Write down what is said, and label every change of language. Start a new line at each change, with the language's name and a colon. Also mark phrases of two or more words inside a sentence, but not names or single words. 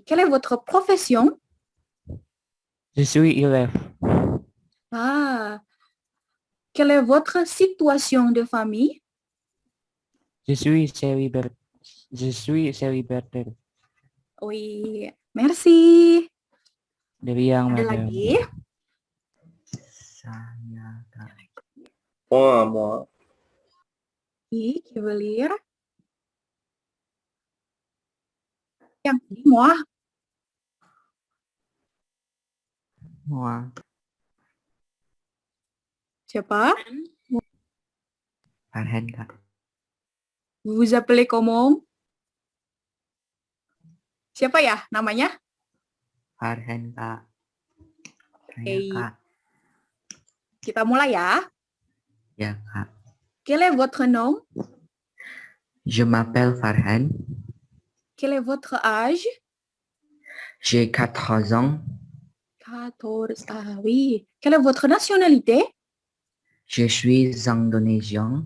French: Quelle est votre profession? Je suis élève. Ah. Quelle est votre situation de famille? Je suis célibataire. Je suis célibataire. Oui. Merci.
Indonesian: Dari yang Ada madam. lagi? Saya Kak.
French: Moi. Qui veut lire?
Indonesian: Yang tadi, moi.
French: Moa.
Indonesian: Siapa? Farhan Kak.
French: Vous vous appelez comment?
Indonesian: Siapa ya namanya? Farhan Kak. Saya Oke. Kak. Kita mulai ya. Ya Kak.
French: Quel est votre nom? Je m'appelle Farhan. Quel est votre âge? J'ai 14 ans. 14. Ah oui. Quelle est votre nationalité? Je suis indonésien.